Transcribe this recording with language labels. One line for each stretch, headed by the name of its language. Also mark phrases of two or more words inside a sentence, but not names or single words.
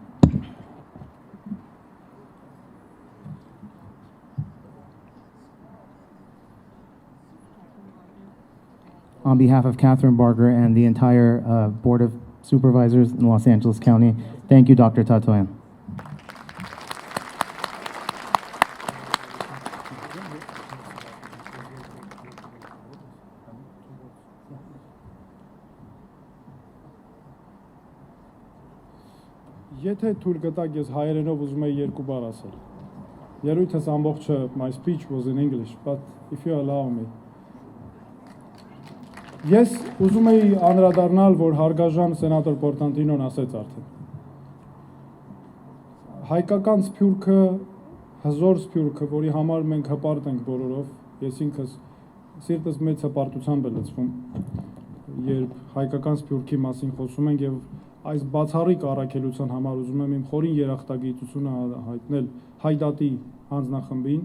English: On behalf of Catherine Barger and the entire Board of Supervisors in Los Angeles County, thank you, Dr. Tatoyan.
Armenian: Եթե թույլ կտակ ես հայերենով ուզում եի երկու բառ ասել։ Ելույթս ամբողջը
English: my speech was in English, but if you allow me.
Armenian: Ես ուզում եի անդրադառնալ, որ հարգաժան սենատոր Պորտանտինոն ասեց արդեն։ Հայկական սփյուռքը, հզոր սփյուռքը, որի համար մենք հպարտ ենք բոլորով, ես ինքս սիրտս մեծ հպարտությամբ է լցվում, երբ հայկական սփյուռքի մասին խոսում ենք եւ այս բացառիկ առաքելության համար ուզում եմ իմ խորին երախտագիտությունը հայտնել Հայդատի հանձնախմբին,